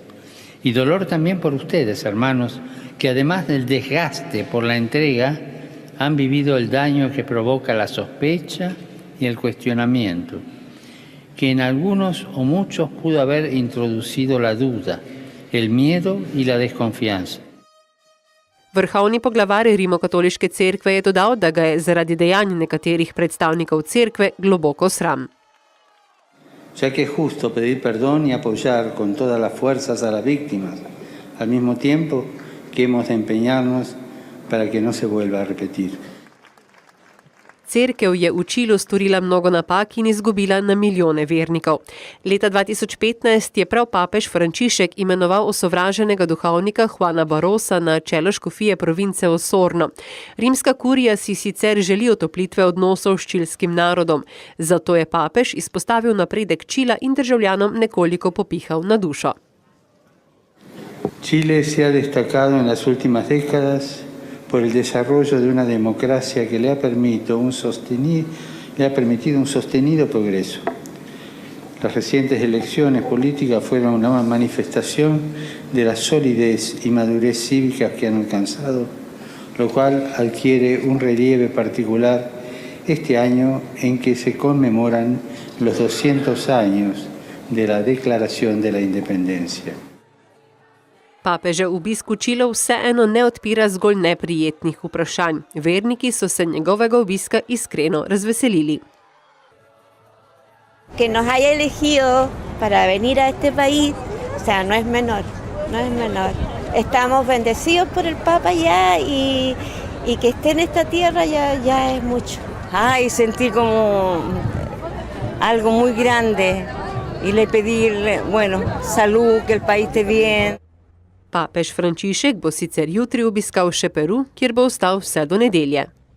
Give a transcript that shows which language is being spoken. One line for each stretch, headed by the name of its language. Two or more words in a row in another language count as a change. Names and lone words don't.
Spanish: Y dolor también por ustedes, hermanos, que además del desgaste por la entrega, han vivido el daño que provoca la sospecha y el cuestionamiento, que en algunos o muchos pudo haber introducido la duda, el miedo y la desconfianza.
Slovenian: Vrhovni poglavar rimokatoliške cerkve je dodal, da ga je zaradi dejanj nekaterih predstavnikov cerkve globoko sram.
Spanish: Ya que es justo pedir perdón y apoyar con todas las fuerzas a las víctimas, al mismo tiempo que hemos de empeñarnos para que no se vuelva a repetir.
Slovenian: Cerkev je v Čilu storila mnogo napak in izgubila na milijone vernikov. Leta 2015 je prav papež Frančišek imenoval osovraženega duhovnika Juana Barosa na čelo škofije province Osorno. Rimska kurija si sicer želi otoplitve odnosov s čilskim narodom, zato je papež izpostavil napredek Čila in državljanom nekoliko popihal na dušo.
Spanish: Chile se ha destacado en las últimas décadas por el desarrollo de una democracia que le ha permitido un sostenido progreso. Las recientes elecciones políticas fueron una manifestación de la solidez y madurez cívica que han alcanzado, lo cual adquiere un relieve particular este año en que se conmemoran los 200 años de la Declaración de la Independencia.
Slovenian: Papežev obisk v Čilu vseeno ne odpira zgolj neprijetnih vprašanj. Verniki so se njegovega obiska iskreno razveselili.
Spanish: Que nos haya elegido para venir a este país, o sea, no es menor. Estamos bendecidos por el Papa ya y que esté en esta tierra ya es mucho. Ay, sentí como algo muy grande y le pedí, bueno, salud, que el país esté bien.
Slovenian: Papež Frančišek bo sicer jutri obiskal še Peru, kjer bo ostal vse do nedelje.